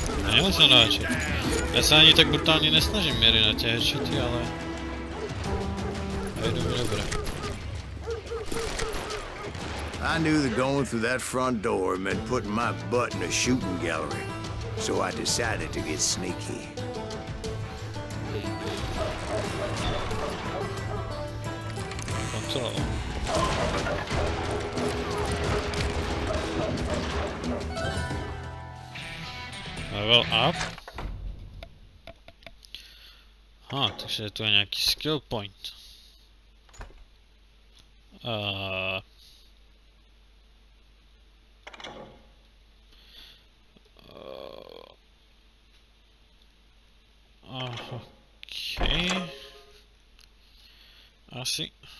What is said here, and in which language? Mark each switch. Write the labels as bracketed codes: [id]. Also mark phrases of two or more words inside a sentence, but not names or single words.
[sk] Nemusím na headshot. Ja sa ani tak brutálne nesnažím mieriť na tie headshoty, ale... Aj idú mi dobre. [en] I knew that going through that front door meant putting my butt in a shooting gallery, so I decided to get sneaky. [sk] Kontrol. [en] Level up. [sk] Takže tu je nejaký [en] skill point. [sk] Okej. Asi.